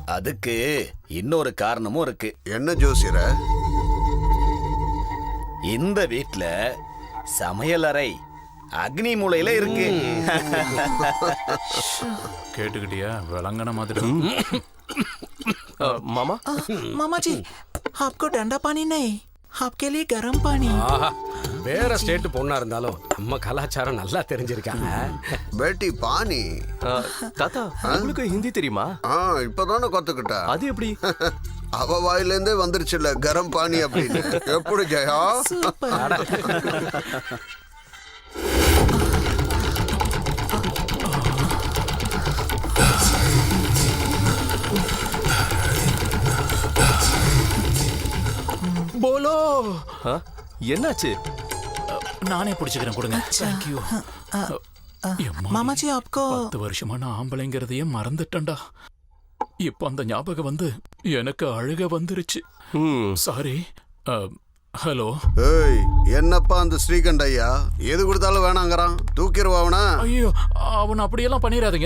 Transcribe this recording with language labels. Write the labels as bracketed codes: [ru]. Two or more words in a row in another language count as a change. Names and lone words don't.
[ta] அதுக்கு இன்னொரு காரணமும் இருக்கு. என்ன ஜோசியர? இந்த வீட்ல சமையலறை அக்னி மூலையில இருக்கு. கேட்டுக்கிட்டியா? விளங்கன மாதிரி. மாமா [hi] मामा जी आपको ठंडा पानी नहीं, आपके लिए गर्म पानी. [ta] வேற ஸ்டேட் பொண்ணா இருந்தாலும் நம்ம கலாச்சாரம் நல்லா தெரிஞ்சிருக்காங்க. [hi] बेटी पानी. [ta] தாத்தா உங்களுக்கு ஹிந்தி தெரியுமா? இப்பதானே கத்துக்கிட்ட. அது எப்படி? அவ வாயிலேருந்தே வந்துருச்சுல்ல [hi] गरम पानी [ta] அப்படின்னு. எப்படி ஜெயா? போலோ ஆ? என்னாச்சு? நானே பிடிச்சுக்கிறேன், கொடுங்க. தேங்க்யூ. [hi] मामा जी आपको [ta] 10 வருஷமா நான் ஆம்பளைங்கிறதையே மறந்துட்டேன்டா. இப்ப அந்த ஞாபகம் வந்து எனக்கு அழுக வந்துருச்சு. சாரி. ஹலோ. ஏய், என்னப்பா அந்த ஸ்ரீகண்ட் ஐயா எது கொடுத்தாலும் வேணாங்கிறான், தூக்கிடுவா அவனா? ஐயோ, அவன் அப்படியெல்லாம் பண்ணிடாதீங்க.